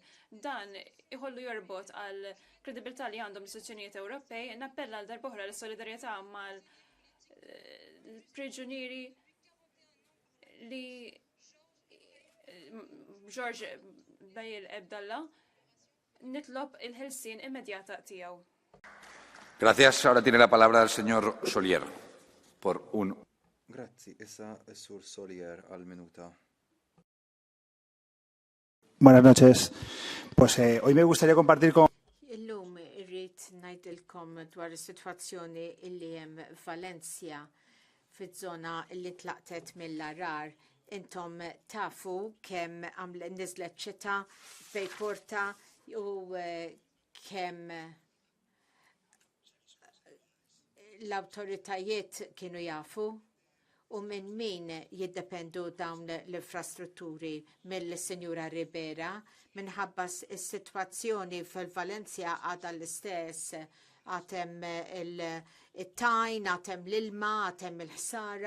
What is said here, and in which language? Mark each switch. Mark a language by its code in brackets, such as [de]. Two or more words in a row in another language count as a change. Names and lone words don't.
[mt] Dan iħollu jorbot għal kredibilità li għandhom l-istituzzjonijiet Ewropej, nappella għal darb'oħra l-solidarjetà mal-priġunieri li George Bajil Ebdallah nitlob il-ħelsien immedjata tiegħu. [es] Gracias. Ahora tiene la palabra el señor Solier por un. [mt] Grazzi, issa s-sur Solier għal minuta. [es] Buenas noches. Pues hoy me gustaría compartir con. [mt] Illum irrid ngħidilkom dwar is-sitwazzjoni illi hemm Valencia fiż-żona li tlaqtet mill-arar. Intom tafu kemm niżlet ċita bej Porta u kemm l-awtoritajiet kienu jafu u minn min jiddependu dawn l-infrastrutturi mill-Sinjura Ribera minħabba s-sitwazzjoni fil-Valencia għadha l-istess għatem il-tajn, għatem l-ilma, għatem il-ħsara.